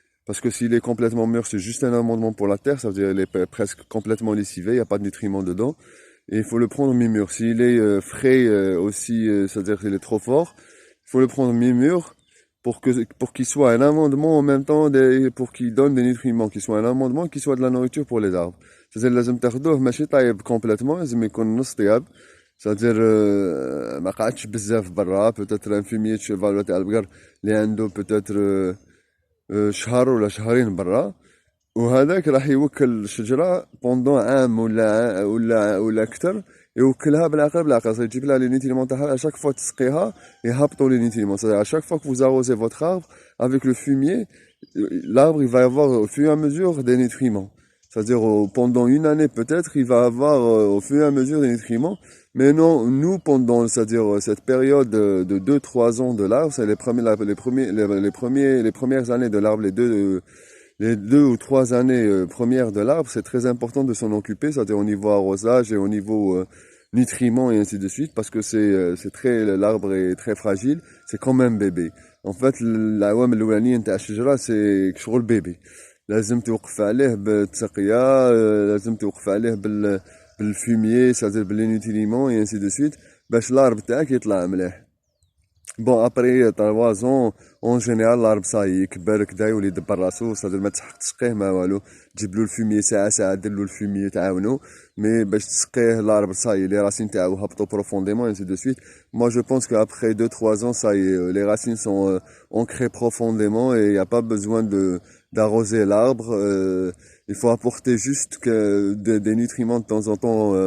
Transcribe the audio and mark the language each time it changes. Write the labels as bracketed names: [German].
[French] Parce que s'il est complètement mûr, c'est juste un amendement pour la terre. Ça veut dire qu'il est presque complètement lessivé. Il n'y a pas de nutriments dedans. Et il faut le prendre mi-mûr. S'il est frais aussi, c'est-à-dire qu'il est trop fort, il faut le prendre mi-mûr. Pour qu'il soit un amendement en même temps, pour qu'il donne des nutriments, qu'il soit un amendement, qu'il soit de la nourriture pour les arbres. [Arabic] C'est-à-dire لازم تاخدوه ماشي طايب complètement، لازم يكون نص طياب. C'est-à-dire ما قعدش بزاف برا، [French] peut-être un fumier de cheval [Arabic] ولا تاع البقر اللي عنده peut-être شهر ولا شهرين برا، وهذاك راح يوكل الشجرة [French] pendant [Arabic] عام ولا أكثر. يوكلها بالعقل يجيب لها لي نيتريمون تاعها. [French] à chaque fois [Arabic] تسقيها يهبطوا لي نيتريمون. [French] c'est-à-dire à chaque fois que vous arrosez votre arbre avec le fumier, l'arbre il va avoir au fur et à mesure des nutriments. C'est-à-dire pendant une année peut-être il va avoir au fur et à mesure des nutriments. Mais non, nous pendant, c'est-à-dire cette période de 2-3 ans de l'arbre, c'est les premières années de l'arbre, les 2 ou 3 années premières de l'arbre, c'est très important de s'en occuper, c'est-à-dire au niveau arrosage et au niveau nutriments et ainsi de suite, parce que l'arbre est très fragile, c'est comme un bébé. En fait, [Arabic] العوامل الأولانية نتاع الشجرة c'est شغل bébé. لازم توقف عليه بالتسقية، لازم توقف عليه بالفوميي، c'est-à-dire باللي nutriments [French] et ainsi de suite، [Arabic] باش l'arbre تاعك يطلع مليح. [French] Bon, après 3 ans, en général, l'arbre ça [Arabic] يكبر كدا يولي يدبر راسو. c'est-à-dire ما تحق تسقيه ما والو، تجيب له الفوميي ساعة دير له الفوميي تعاونو. مي باش تسقيه l'arbre ça les racines تاعو هبطوا profondément [French] et ainsi de suite. Moi je pense qu'après 2-3 ans, ça y est, les racines sont ancrées profondément et il n'y a pas besoin d'arroser l'arbre. Il faut apporter juste des nutriments de temps en temps